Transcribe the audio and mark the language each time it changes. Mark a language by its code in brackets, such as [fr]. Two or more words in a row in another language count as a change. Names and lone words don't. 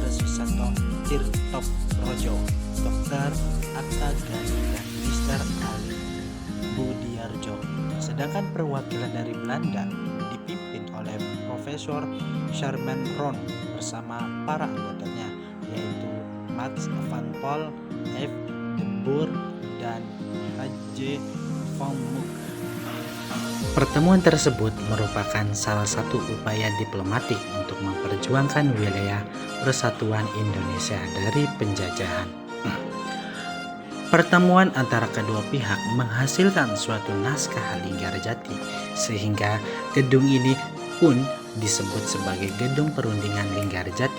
[id] Susanto Tirtokrojo, Dr. Atta Gani, dan Mr. Ali Budiarjo. Sedangkan perwakilan dari Belanda dipimpin oleh Profesor Sherman Ron bersama para anggotanya, yaitu Max van Paul, F. de Boer, dan H.J. van Mook. Pertemuan tersebut merupakan salah satu upaya diplomatik untuk memperjuangkan wilayah persatuan Indonesia dari penjajahan. Pertemuan antara kedua pihak menghasilkan suatu naskah Linggarjati, sehingga gedung ini pun disebut sebagai Gedung Perundingan Linggarjati.